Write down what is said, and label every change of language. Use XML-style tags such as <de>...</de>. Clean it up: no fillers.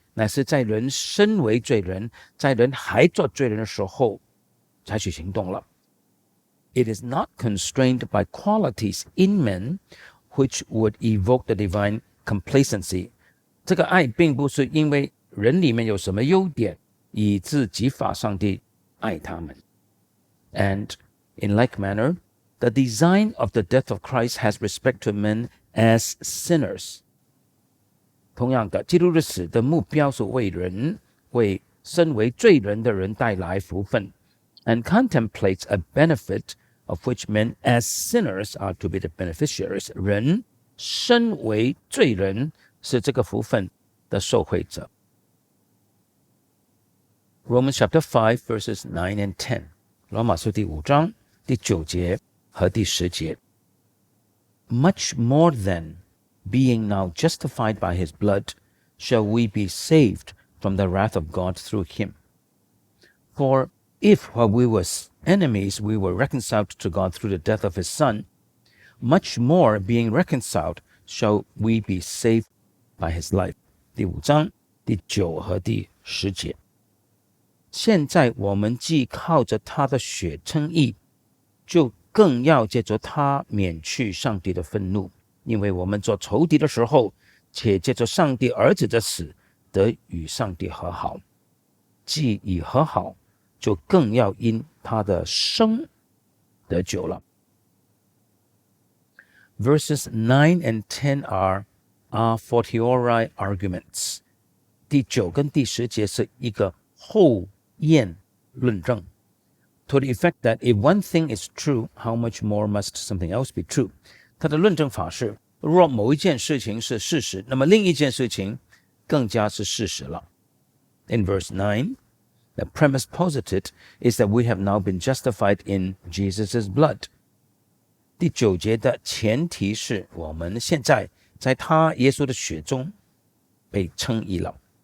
<zh>乃是在人身為罪人，在人還做罪人的時候採取行動了。</zh> <en>It is not constrained by qualities in men which would evoke the divine complacency.</en> <zh>這個愛並不是因為人裡面有什麼優點，以致激發上帝愛他們。</zh> <en>And in like manner, the design of the death of Christ has respect to men as sinners.</en> <zh>同樣的，基督的死的目標是為人，為身為罪人的人帶來福分</zh> <en>and contemplates a benefit of which men as sinners are to be the beneficiaries.</en> <zh>人身為罪人是這個福分的受惠者。</zh> <en>Romans chapter 5 verses 9 and 10.</en> <zh>羅馬書第5章第9節和第10節。</zh> <en>Much more than being now justified by his blood, shall we be saved from the wrath of God through him. For if while we were enemies, we were reconciled to God through the death of his Son, much more being reconciled, shall we be saved by his life.</en> <zh>第5章第9和第10節。現在我們既靠着他的血稱義，就更要借着他免去上帝的憤怒，因為我們做仇敵的時候，且借着上帝兒子的死，得與上帝和好。既已和好，就更要因他的生得救了。</zh> <en>Verses 9 and 10 are a fortiori arguments.</en> <zh>第9跟第10節是一個後驗論證。</zh> <en>To the effect that if one thing is true, how much more must something else be true?</en> <zh>他的論證法是，若某一件事情是事實，那麼另一件事情更加是事實了。</zh> <en>In verse 9, the premise posited is that we have now been justified in Jesus' blood.</en> <zh>第9節的前提是我們現在在他耶穌的血中被稱義了。</zh>